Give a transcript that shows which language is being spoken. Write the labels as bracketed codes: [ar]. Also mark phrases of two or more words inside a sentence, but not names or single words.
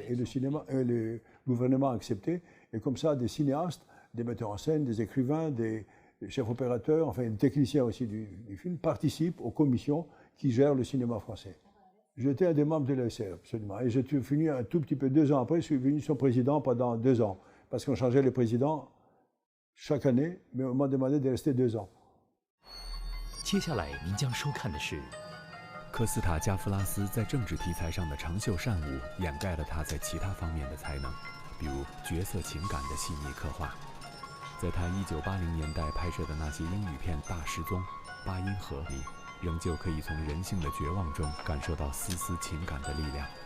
[fr] Et le gouvernement a accepté. Et comme ça, des cinéastes, des metteurs en scène, des écrivains, des chefs opérateurs, enfin des techniciens aussi du film, participent aux commissions qui gèrent le cinéma français. J'étais un des membres de la SRF, absolument. Et j'ai fini un tout petit peu, 2 ans après, je suis devenu son président pendant 2 ans. Parce qu'on changeait le président chaque année, mais on m'a demandé de rester 2 ans. [zh] 接下来您将收看的是科斯塔加夫拉斯在政治题材上的长袖善舞，掩盖了他在其他方面的才能，比如角色情感的细腻刻画。在他1980年代拍摄的那些英语片《大失踪》《八音盒》里，仍旧可以从人性的绝望中感受到丝丝情感的力量。